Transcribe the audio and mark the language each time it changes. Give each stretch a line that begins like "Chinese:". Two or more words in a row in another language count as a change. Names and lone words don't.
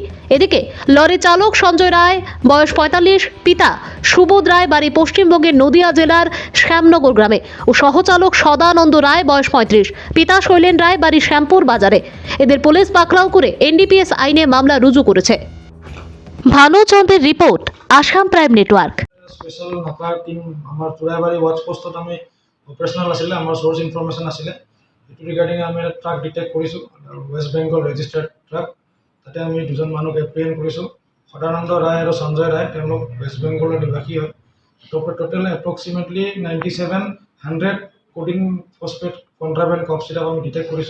Bangla: এদিকে লরি চালক সঞ্জয় রায়, বয়স 45, পিতা সুবোধ রায়, বাড়ি পশ্চিমবঙ্গের নদিয়া জেলার শ্যামনগর গ্রামে, ও সহচালক সদানন্দ রায়, বয়স 35, পিতা শৈলেন রায়, বাড়ি শ্যামপুর বাজারে। এদের পুলিশ পাকড়াও করে এনডিপিএস আইনে মামলা রুজু করেছে। ভানুচন্দ্রের রিপোর্ট, আসাম প্রাইম নেটওয়ার্ক।
English: special naka team
Assamese: আমার চোৰাইবাৰী
English: watch post
Assamese: আমি অপাৰেশ্যনেল আছিলে, আমাৰ
English: source information
Assamese: আছিলে। এইটো ৰিগাৰ্ডিং আমি
English: truck detect
Assamese: কৰিছোঁ,
English: West Bengal registered truck.
Assamese: তাতে আমি দুজন মানুহক এপ্ৰিহেণ্ড কৰিছোঁ, সদানন্দ ৰায় আৰু সঞ্জয় ৰায়। তেওঁলোক ৱেষ্ট বেংগলৰ নিবাসী হয়।
English: total approximately
Assamese: 9700
English: codeine phosphate contraband cough syrup
Assamese: আমি ডিটেক্ট কৰিছোঁ।